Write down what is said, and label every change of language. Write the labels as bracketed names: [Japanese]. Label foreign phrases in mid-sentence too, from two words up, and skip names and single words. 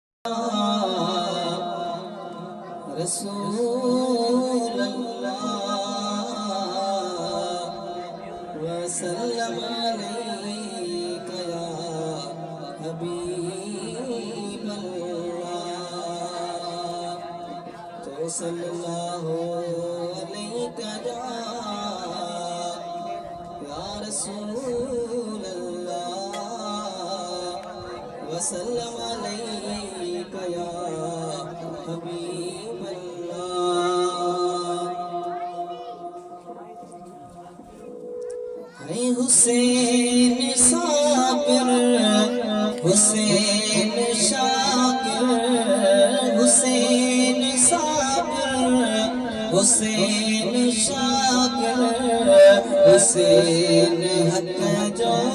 [Arabic] رسول الله وسلم عليك يا حبيب الله تو صلى الله عليك يا رسول الله وسلم عليك يا حبيب الله. [Punjabi] हुसैन साबिर हुसैन शाकिर हुसैन साबिर हुसैन शाकिर हुसैन हक जो